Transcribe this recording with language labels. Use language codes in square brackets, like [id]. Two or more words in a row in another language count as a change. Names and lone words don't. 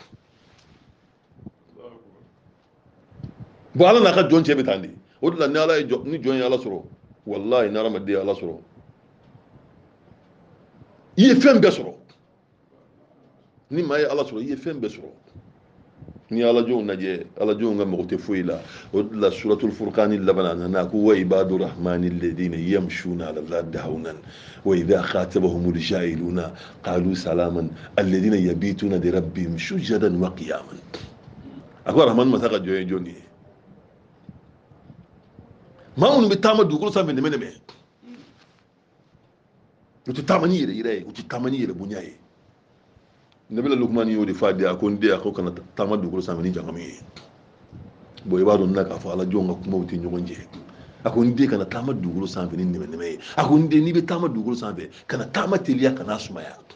[bm] bon ala n'a ka jɔn cɛ bɛ tan de o de la ni ala ye ni jɔn ye ala sɔrɔ wallahi ni hadamaden ye ala sɔrɔ i ye fɛn bɛɛ sɔrɔ ni maa ye ala sɔrɔ i ye fɛn bɛɛ sɔrɔ ni ye alajɔnw lajɛ alajɔnw ka mago tɛ foyi la o de la suratul furqani laban a nana ko [ar] وعباد الرحمن الذين يمشون على الأرض هونا وإذا خاطبهم الجاهلون قالوا سلاما الذين يبيتون لربهم سجدا وقياما [bm] a ko rahman masa ka jɔn ye jɔn ye maa minnu bɛ taama dugukolo sanfɛ nɛmɛ-nɛmɛ u tɛ taama ni yɛrɛ-yɛrɛ ye u tɛ taama ni yɛrɛ bonya ye nabila lukumani y'o de fɔ a den a ko n den a ko kana taama dugukolo sanfɛ ni jangami ye bon i b'a dɔn n na k'a fɔ ala jɔnw ka kumaw tɛ ɲɔgɔn cɛ a ko n den kana taama dugukolo sanfɛ ni nɛmɛ-nɛmɛ ye a ko n den n'i bɛ taama dugukolo sanfɛ kana taama teliya kana sumaya